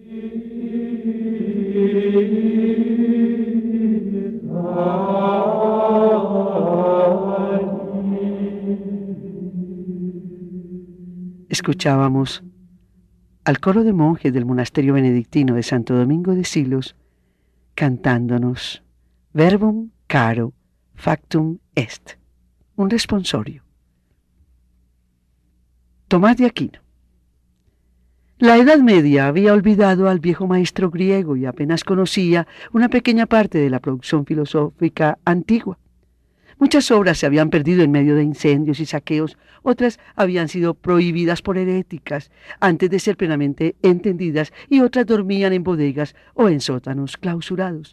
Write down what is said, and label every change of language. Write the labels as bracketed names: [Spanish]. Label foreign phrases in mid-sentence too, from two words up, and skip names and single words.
[Spanish] Escuchábamos al coro de monjes del monasterio benedictino de Santo Domingo de Silos cantándonos [Latin] Verbum caro factum est, [Spanish] un responsorio. Tomás de Aquino. La Edad Media había olvidado al viejo maestro griego y apenas conocía una pequeña parte de la producción filosófica antigua. Muchas obras se habían perdido en medio de incendios y saqueos, otras habían sido prohibidas por heréticas antes de ser plenamente entendidas y otras dormían en bodegas o en sótanos clausurados.